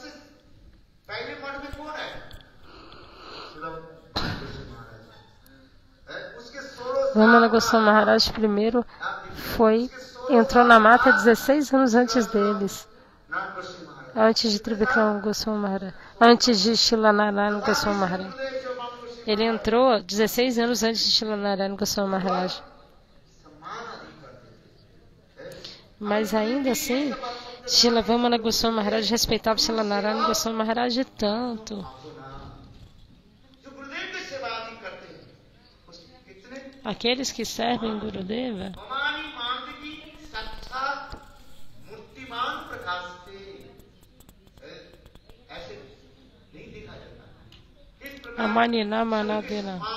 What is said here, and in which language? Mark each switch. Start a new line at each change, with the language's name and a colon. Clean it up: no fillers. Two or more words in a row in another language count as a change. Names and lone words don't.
Portuguese: Vamana Goswami Maharaj primeiro entrou na mata 16 anos antes deles, antes de Trivikrama Goswami Maharaj, antes de Srila Narayana Goswami Maharaj. Ele entrou 16 anos antes de Srila Narayana Goswami Maharaj. Mas ainda assim, Srila Vamana Goswami Maharaj respeitava Srila Narayana Goswami Maharaj tanto. Aqueles que servem Gurudeva
Sanskrit: अमानिना मानदेन.